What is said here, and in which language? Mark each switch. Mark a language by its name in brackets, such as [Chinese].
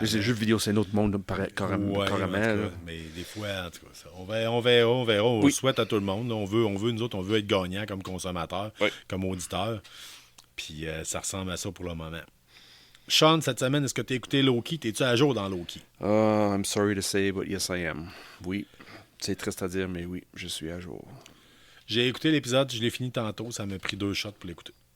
[French] Les jeux vidéo, c'est un autre monde, carrément. Mais des fois, en tout cas, on verra. On souhaite à tout le monde. Nous autres, on veut être gagnants comme consommateurs, comme auditeurs. Puis ça ressemble à ça pour le moment. Sean, cette semaine, est-ce que tu as écouté Loki? T'es-tu à jour dans Loki? [English] I'm sorry to say, but yes, I am. [French] Oui. C'est triste à dire, mais oui, je suis à jour. J'ai écouté l'épisode, je l'ai fini tantôt. Ça m'a pris 2 shots pour l'écouter.